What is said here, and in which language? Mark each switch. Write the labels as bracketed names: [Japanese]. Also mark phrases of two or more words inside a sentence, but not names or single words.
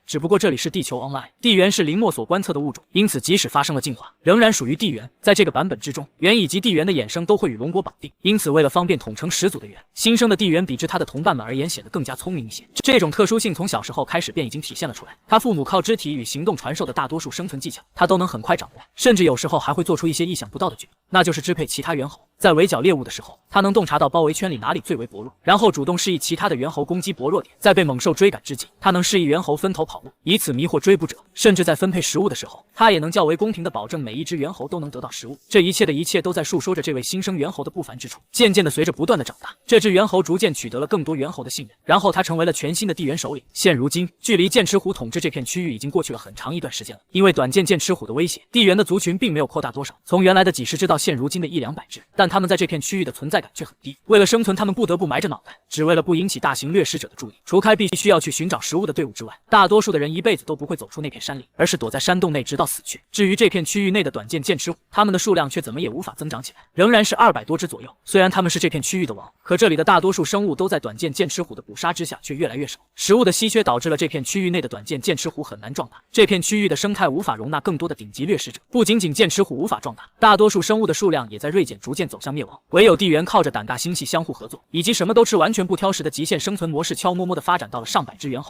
[Chinese] 只不過這裡是地球 Online， 地猿是林默所觀測的物種，因此即使發生了進化，仍然屬於地猿。在這個版本之中，猿以及地猿的衍生都會與龍國綁定，因此為了方便統稱始祖的猿，新生的地猿比之他的同伴們而言顯得更加聰明一些。這種特殊性從小時候開始便已經體現了出來。他父母靠肢體與行動傳授的大多數生存技巧，他都能很快掌握，甚至有時候還會做出一些意想不到的舉动，那就是支配其他猿猴。在圍剿獵物的時候，他能洞察到包圍圈裡哪裡最為薄弱，然後主動示意其他的猿猴攻擊薄弱點。在被猛獸追趕之際，他能示意猿猴分头跑路，以此迷惑追捕者。甚至在分配食物的時候，他也能较为公平地保證每一只猿猴都能得到食物。这一切都在述說着這位新生猿猴的不凡之處。漸漸的，隨着不斷的長大，這只猿猴逐漸取得了更多猿猴的信任，然後他成為了全新的地猿首領。現如今，距離劍齒虎統治這片區域已經過去了很長一段時間了。因為短劍齒虎的威脅，地猿的族群並沒有擴大多少，從原來的幾十只到現如今的100-200只，但他們在這片區域的存在感卻很低。為了生存，他們不得不埋着腦袋，只為了不引起大型掠食者的注意。除開必須要去尋找食物的隊伍之外，大多數的人一輩子都不會走出那片山林，而是躲在山洞內直到死去。至於這片區域內的短劍齒虎，他們的數量卻怎麼也無法增長起來，仍然是200多只左右。雖然他們是這片區域的王，可這裡的大多數生物都在短劍齒虎的捕殺之下卻越來越少。食物的稀缺導致了這片區域內的短劍齒虎很難壯大，這片區域的生態無法容納更多的頂級掠食者。不僅僅劍齒虎無法壯大，大多數生物的數量也在銳減，逐漸走向滅亡。唯有地猿靠着膽大心細相互合作，以及什麼都吃完全不挑食的極限生存模式，悄摸摸地發展到了上百只猿猴。